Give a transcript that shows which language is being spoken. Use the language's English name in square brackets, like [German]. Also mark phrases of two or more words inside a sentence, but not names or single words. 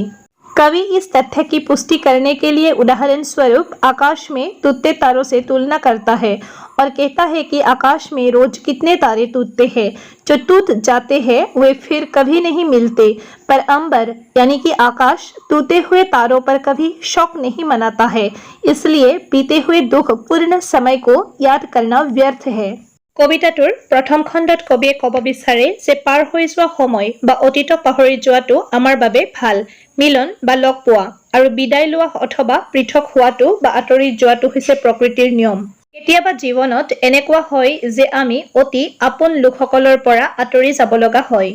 [Hindi] कवि इस तथ्य की पुष्टि करने के लिए उदाहरण स्वरूप आकाश में टूटते तारों से तुलना करता है और कहता है कि आकाश में रोज कितने तारे टूटते हैं। जो टूट जाते हैं वे फिर कभी नहीं मिलते, पर अंबर यानी कि आकाश टूटे हुए तारों पर कभी शौक नहीं मनाता है। इसलिए बीते हुए दुख पूर्ण समय को याद करना व्यर्थ है। [Assamese] কবিতাটোৰ প্ৰথম খণ্ডত কবিয়ে ক'ব বিচাৰে যে পাৰ হৈ যোৱা সময় বা অতীতক পাহৰি যোৱাটো আমাৰ বাবে ভাল। মিলন বা লগ পোৱা আৰু বিদায় লোৱা অথবা পৃথক হোৱাটো বা আঁতৰি যোৱাটো হৈছে প্ৰকৃতিৰ নিয়ম। কেতিয়াবা জীৱনত এনেকুৱা হয় যে আমি অতি আপোন লোকসকলৰ পৰা আঁতৰি যাব লগা হয়।